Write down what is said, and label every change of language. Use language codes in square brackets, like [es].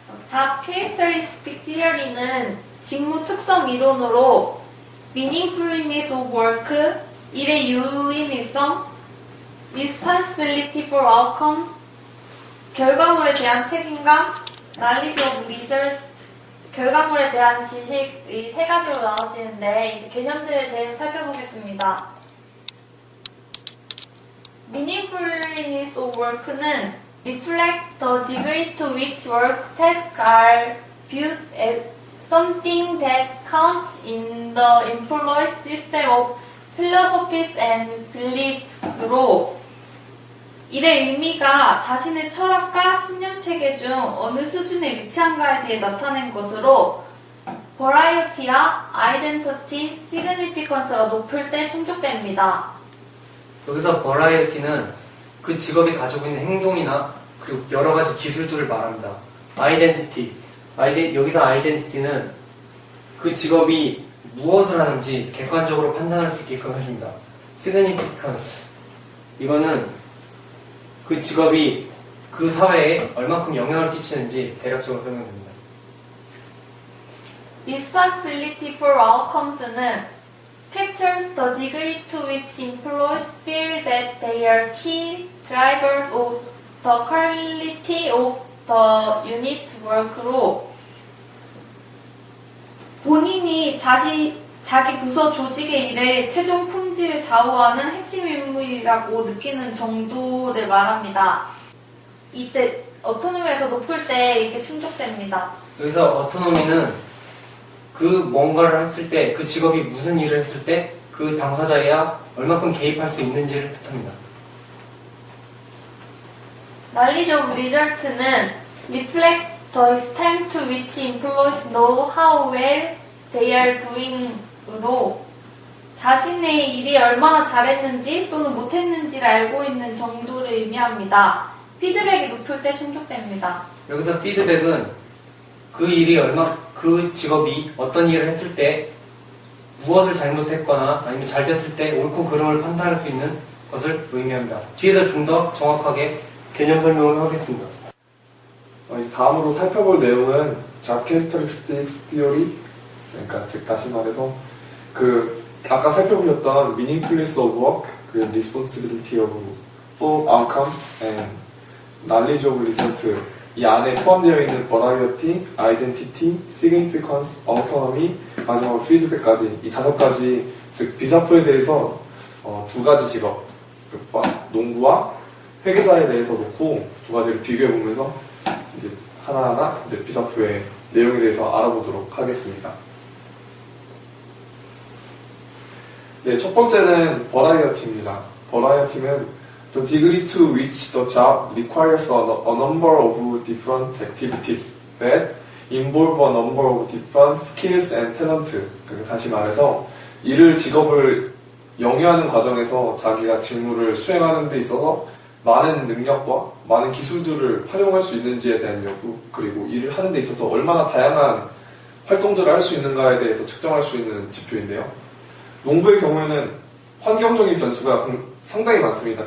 [ko] 잡 캐릭터리스틱 티어리는 직무 특성 이론으로 meaningfulness of work, 일의 유의미성, responsibility for outcome, 결과물에 대한 책임감, knowledge of result, 결과물에 대한 지식이 세 가지로 나눠지는데 이제 개념들에 대해서 살펴보겠습니다. [en] meaningfulness of work는 reflect the degree to which work tasks are viewed as something that counts in the employee's system of philosophies and beliefs로 [ko] 일의 의미가 자신의 철학과 신념체계 중 어느 수준에 위치한가에 대해 나타낸 것으로 variety와 identity, significance가 높을 때 충족됩니다. 여기서 variety는 그 직업이 가지고 있는 행동이나 그리고 여러 가지 기술들을 말합니다. identity, 여기서 identity는 그 직업이 무엇을 하는지 객관적으로 판단할 수 있게끔 해줍니다. significance, 이거는 그 직업이 그 사회에 얼만큼 영향을 끼치는지 대략적으로 설명됩니다. [en] Responsibility for outcomes는 captures the degree to which employees feel that they are key drivers of the quality of the unit work로 [ko] 본인이 자기 부서 조직의 일의 최종 품질을 좌우하는 핵심 인물이라고 느끼는 정도를 말합니다. 이때 어토노미에서 높을 때 이게 충족됩니다. 여기서 어토노미는 그 뭔가를 했을 때, 그 직업이 무슨 일을 했을 때 그 당사자야 얼마큼 개입할 수 있는지를 뜻합니다. [en] knowledge of result는 reflect the extent to which employees know how well they are doing으로 [ko] 자신의 일이 얼마나 잘했는지 또는 못했는지를 알고 있는 정도를 의미합니다. 피드백이 높을 때 충족됩니다. 여기서 피드백은 그 직업이 어떤 일을 했을 때 무엇을 잘못했거나 아니면 잘 됐을 때 옳고 그름을 판단할 수 있는 것을 의미합니다. 뒤에서 좀 더 정확하게 개념 설명을 하겠습니다. 이제 다음으로 살펴볼 내용은 Job Characteristics Theory, 그러니까 즉 다시 말해서 아까 살펴보셨던 Meaningfulness of Work, Responsibility of for Outcomes and Knowledge of Result, 이 안에 포함되어 있는 Variety, Identity, Significance, Autonomy, 마지막으로 Feedback까지 이 5가지, 즉 비사표에 대해서 2가지 직업, 농부와 회계사에 대해서 놓고 2가지를 비교해 보면서 이제 하나하나 이제 비사표의 내용에 대해서 알아보도록 하겠습니다. 네, 첫 번째는 Variety입니다. [en] Variety는 the degree to which the job requires a number of different activities that involve a number of different skills and talent. [ko] 다시 말해서 직업을 영위하는 과정에서 자기가 직무를 수행하는 데 있어서 많은 능력과 많은 기술들을 활용할 수 있는지에 대한 여부, 그리고 일을 하는 데 있어서 얼마나 다양한 활동들을 할 수 있는가에 대해서 측정할 수 있는 지표인데요. 농부의 경우에는 환경적인 변수가 상당히 많습니다.